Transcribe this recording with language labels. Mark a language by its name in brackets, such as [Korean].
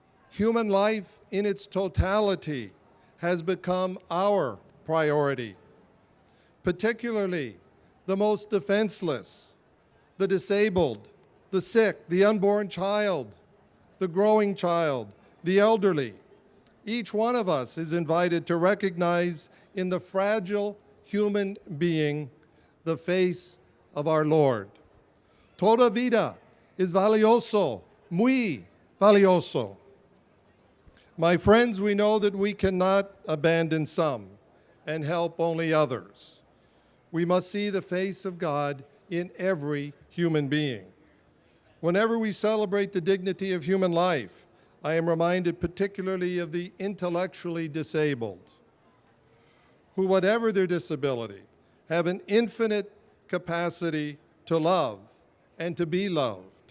[English] Human life in its totality has become our priority, particularly the most defenseless, the disabled, the sick, the unborn child, the growing child, the elderly. Each one of us is invited to recognize in the fragile human being the face of our Lord. [Spanish] Toda vida es valioso, muy valioso. [English] My friends, we know that we cannot abandon some and help only others. We must see the face of God in every human being. Whenever we celebrate the dignity of human life, I am reminded particularly of the intellectually disabled, who, whatever their disability, have an infinite capacity to love and to be loved.